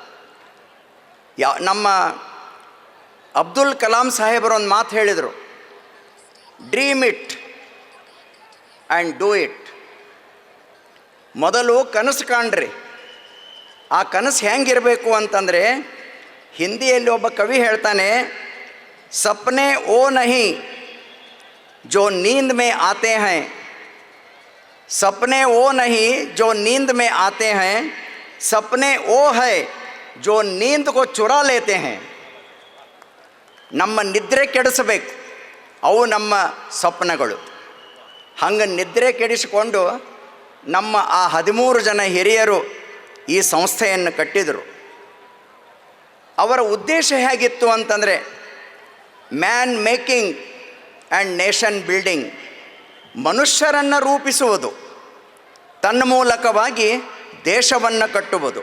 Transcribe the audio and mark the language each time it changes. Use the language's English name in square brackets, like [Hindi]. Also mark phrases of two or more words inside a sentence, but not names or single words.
[Kannada] ನಮ್ಮ ಅಬ್ದುಲ್ ಕಲಾಂ ಸಾಹೇಬರು ಒಂದು ಮಾತು ಹೇಳಿದರು, [English] dream it and do it. [Kannada] ಮೊದಲು ಕನಸು ಕಾಣ್ರಿ. ಆ ಕನಸು ಹೆಂಗಿರಬೇಕು ಅಂತಂದರೆ, ಹಿಂದಿಯಲ್ಲಿ ಒಬ್ಬ ಕವಿ ಹೇಳ್ತಾನೆ, [Hindi] सपने वो नहीं जो नींद में आते हैं, सपने वो नहीं जो नींद में आते हैं, सपने वो है जो नींद को चुरा लेते हैं. [Kannada] ನಮ್ಮ ನಿದ್ರೆ ಕೆಡಿಸಬೇಕು, ಅವು ನಮ್ಮ ಸ್ವಪ್ನಗಳು. ಹಂಗೆ ನಿದ್ರೆ ಕೆಡಿಸಿಕೊಂಡು ನಮ್ಮ ಆ 13 ಜನ ಹಿರಿಯರು ಈ ಸಂಸ್ಥೆಯನ್ನು ಕಟ್ಟಿದರು. ಅವರ ಉದ್ದೇಶ ಹೇಗಿತ್ತು ಅಂತಂದರೆ, [English] man making and nation building, [Kannada] ಮನುಷ್ಯರನ್ನು ರೂಪಿಸುವುದು, ತನ್ಮೂಲಕವಾಗಿ ದೇಶವನ್ನು ಕಟ್ಟುವುದು.